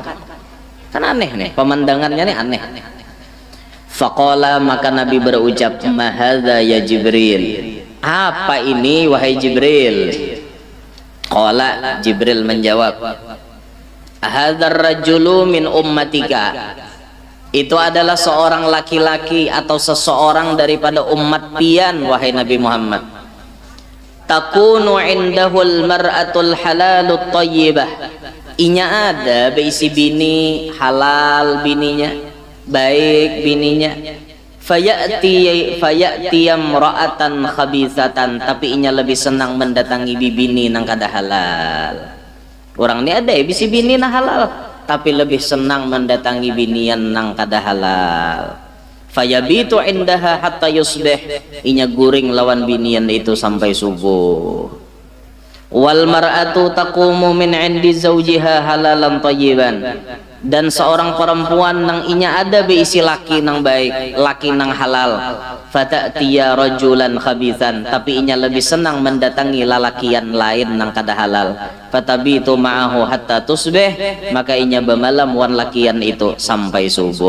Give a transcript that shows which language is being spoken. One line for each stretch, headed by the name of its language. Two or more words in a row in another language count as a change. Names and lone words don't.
Banjar: Kan aneh nih, pemandangannya nih aneh. Faqala, maka Nabi berucap,
Arabic: ما هذا يا جبريل,
Banjar: apa ini wahai Jibril? Qala, Jibril menjawab,
Arabic: هذا الرجل من أمتك,
Banjar: itu adalah seorang laki-laki atau seseorang daripada umat pian wahai Nabi Muhammad.
Arabic: تكون عنده المرأة الحلال الطيبة,
Banjar: inya ada beisi bini halal, bininya baik, bininya
Arabic: فيأتي امرأة خبيثة,
Banjar: tapi inya lebih senang mendatangi bibini nang kada halal. Orang ini ada bisi bini nang halal, tapi lebih senang mendatangi binian nang kada halal.
Arabic: فيبيت عندها حتى يصبح,
Banjar: inya guring lawan binian itu sampai subuh.
Arabic: والمرأة تقوم من عند زوجها حلالا طيبا,
Banjar: dan seorang perempuan nang inya ada beisi laki nang baik, laki nang halal.
Arabic: فتأتي رجلا خبيثا,
Banjar: tapi inya lebih senang mendatangi lalakian lain nang kada halal.
Arabic: فتبيت معه حتى تصبح,
Banjar: maka inya bermalam wan lakian itu sampai subuh.